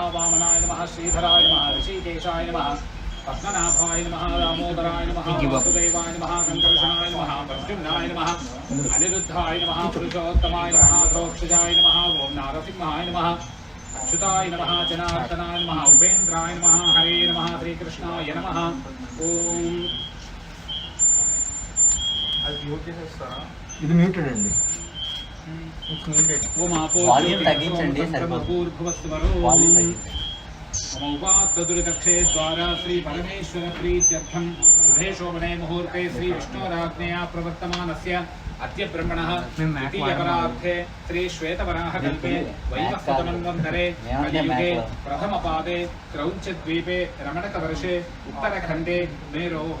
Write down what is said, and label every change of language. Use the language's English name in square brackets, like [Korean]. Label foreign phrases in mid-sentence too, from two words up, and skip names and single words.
[Sanskrit] वामनाय नमः श्रीधराय नमः ऋषिकेशाय नमः पद्मनाभाय नमः दामोदराय नमः वासुदेवाय नमः कंकर्षणाय नमः प्रद्युम्नाय नमः अनिरुद्धाय नमः पुरुषोत्तमाय नमः प्रोक्षजाय नमः ओम नारसिंहाय नमः अच्युताय नमः जनार्दनाय नमः उपेन्द्राय नमः हरे नमः श्रीकृष्णाय नमः ओम [Telugu] ఇది మ్యూటెడ్ అండి ఓం ఆపో వాల్యూమ్ తగ్గించండి [Sanskrit] సర్వభూర్భువస్వరో ओमौपात्तदुरितक्षे द्वारा श्री परमेश्वर प्रीत्यर्थं शुभे शोभने मुहूर्ते श्री विष्णोराज्ञया प्रवर्तमानस्य अद्य ब्रह्मणः द्वितीयपरार्थे श्री श्वेतवराहकल्पे वैवस्वतमन्वन्तरे कलियुगे प्रथमपादे क्रौञ्चद्वीपे रमणकवर्षे उत्तरखण्डे मेरोः